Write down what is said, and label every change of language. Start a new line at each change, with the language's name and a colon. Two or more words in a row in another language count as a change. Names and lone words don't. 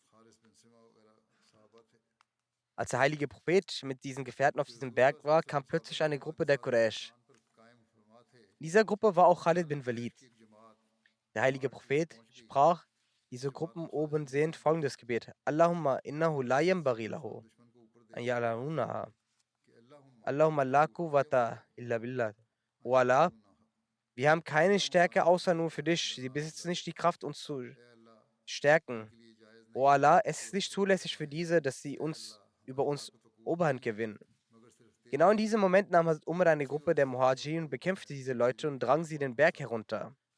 German: Als der heilige Prophet mit diesen Gefährten auf diesem Berg war, kam plötzlich eine Gruppe der Quraysh. In dieser Gruppe war auch Khalid bin Walid. Der heilige Prophet sprach, diese Gruppen oben sehend, folgendes Gebet:
Arabic: اللهم إنه لا ينبغي له أن يعلمونها. اللهم لا قوة إلا بالله.
German: O Allah, wir haben keine Stärke außer nur für dich. Sie besitzen nicht die Kraft, uns zu stärken. O Allah, es ist nicht zulässig für diese, dass sie über uns Oberhand gewinnen. Genau in diesem Moment nahm Hazrat Umar eine Gruppe der Muhajirin, bekämpfte diese Leute und drang sie den Berg herunter.